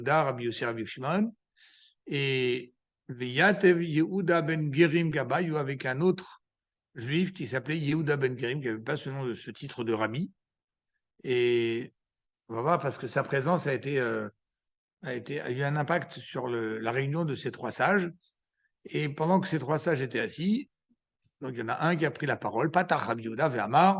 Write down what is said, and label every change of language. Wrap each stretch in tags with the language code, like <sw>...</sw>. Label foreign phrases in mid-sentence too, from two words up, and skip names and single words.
<fr>Rabbi Yossi, Rabbi Shimon, et Yatev Yehuda ben Gerim Gabayou avec un autre juif qui s'appelait Yehuda ben Gerim, qui n'avait pas ce titre de rabbi. Et on va voir parce que sa présence a eu un impact sur la réunion de ces trois sages. Et pendant que ces trois sages étaient assis, donc il y en a un qui a pris la parole,</fr> <he>פתח רבי יהודה ואמר.</he>